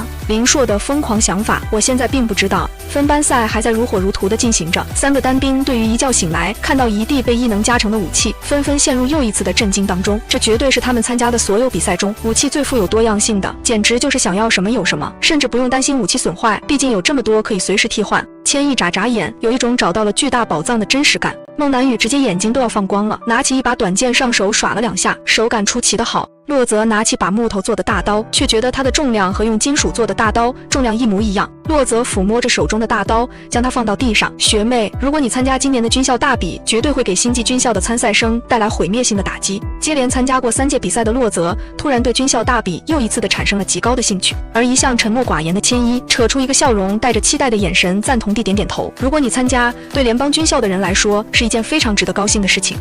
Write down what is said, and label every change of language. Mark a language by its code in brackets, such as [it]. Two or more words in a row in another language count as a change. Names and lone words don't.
[zh] 林碩的瘋狂想法，我現在並不知道。分班賽還在如火如荼地進行着，3個單兵對於一覺醒來看到一地被異能加成的武器，紛紛陷入又一次的震驚當中。這絕對是他們參加的所有比賽中武器最富有多樣性的，簡直就是想要什麼有什麼，甚至不用擔心武器損壞，畢竟有這麼多可以隨時替換。千一眨眨眼，有一種找到了巨大寶藏的真實感。孟南雨直接眼睛都要放光了，拿起一把短劍上手耍了2下，手感出奇的好。洛澤拿起把木頭做的大刀，卻覺得它的重量和用金屬做的大刀重量一模一樣。洛澤撫摸着手中的大刀，將它放到地上。學妹，如果你參加今年的軍校大比，絕對會給星際軍校的參賽生帶來毀滅性的打擊。接連參加過3屆比賽的洛澤，突然對軍校大比又一次的產生了極高的興趣。而一向沉默寡言的千一，扯出一個笑容，帶着期待的眼神，贊同地點點頭。如果你參加，對聯邦軍校的人來說，是一件非常值得高興的事情。